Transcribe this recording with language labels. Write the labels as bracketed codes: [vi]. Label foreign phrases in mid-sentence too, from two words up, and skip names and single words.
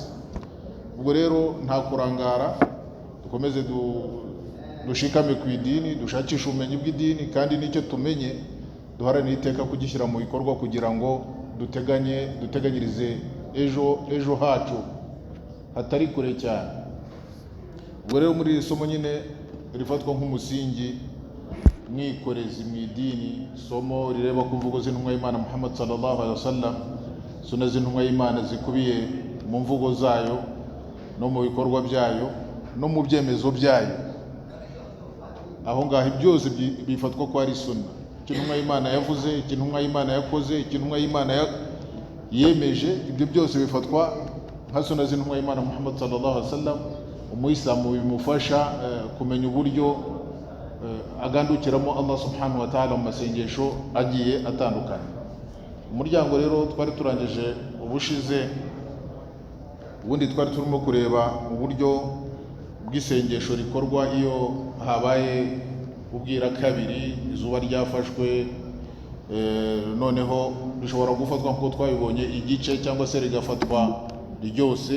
[rw] Ubwo rero nta kurangara, dukomeze dushikame ku idini, dushakisha ubumenyi bw'idini, kandi n'icyo tumenye duharanire iteka kugishyira mu bikorwa kugira ngo duteganyirize ejo hacu hatari kure cyane. Ubwo rero muri isomo nyine rifatwa nk'umusingi mwikorezi mu idini, somo rireba ku mvugo z'intumwa y'Imana Muhammad [ar] صلى الله عليه وسلم, [rw] sunna z'intumwa y'Imana zikubiye mu mvugo zayo no mu bikorwa byayo no mu byemezo byayo. Aho ngaho byose bifatwa ko ari sunna. Intumwa y'Imana yavuze, intumwa y'Imana yakoze, intumwa y'Imana yemeje, ibyo byose bifatwa nka sunna z'intumwa y'Imana Muhammad [ar] صلى الله عليه وسلم. [rw] Umuyisilamu bimufasha kumenya uburyo agandukiramo Allah [ar] سبحانه وتعالى [rw] mu masengesho agiye atandukanye. Umuryango rero twari turangije ubushize ubundi twari turimo kureba uburyo bw'isengesho rikorwa iyo habaye ubwira kabiri izuba ryafashwe, noneho bishobora gufatwa nkuko twabibonye igice cyangwa se rigafatwa ryose.